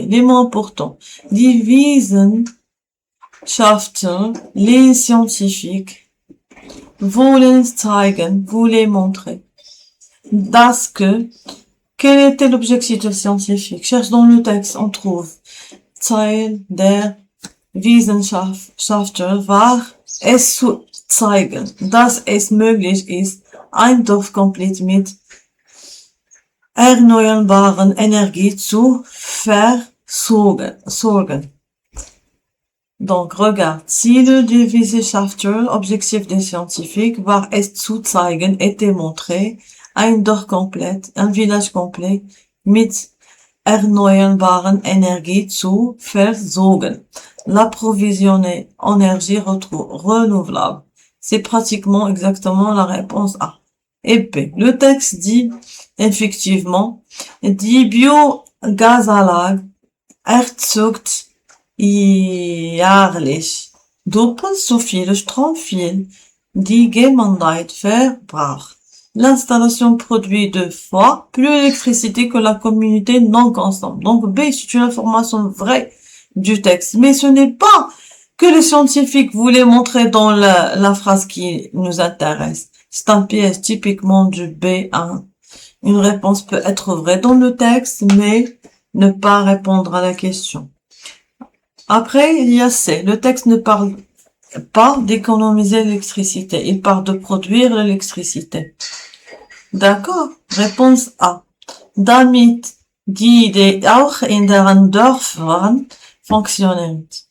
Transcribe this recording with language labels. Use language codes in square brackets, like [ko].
[fr] Les mots importants. [de] Die Wissenschaftler, [fr] les scientifiques, voulaient montrer. Das que, quel était l'objectif scientifique? Cherche dans le texte, on trouve [de] Teil der Wissenschaftler war es zu zeigen, dass es möglich ist, ein Dorf komplett mit erneuerbaren Energie zu versorgen. [fr] Donc, regarde, [de] Ziele des Wissenschaftlers, [fr] Objectif des scientifiques, [de] war es zu zeigen [fr] et démontrer, [de] ein Dorf komplett, [fr] un village complet [de] mit erneuerbaren Energie zu versorgen. [fr] L'approvisionner en énergie renouvelable. C'est pratiquement exactement la réponse A. Et B. Le texte dit, effectivement, [de] die Biogasanlage erzeugt jährlich doppelt so viel Strom wie die Gemeinde verbraucht. [fr] L'installation produit 2 fois plus d'électricité que la communauté non consomme. Donc B, c'est une information vraie du texte. Mais ce n'est pas que les scientifiques voulaient montrer dans la phrase qui nous intéresse. C'est un piège typiquement du B1. Une réponse peut être vraie dans le texte, mais ne pas répondre à la question. Après, il y a C. Le texte ne parle pas d'économiser l'électricité. Il parle de produire l'électricité. D'accord? Réponse A. [de] Damit die Idee auch in deren Dörfern fonctionne.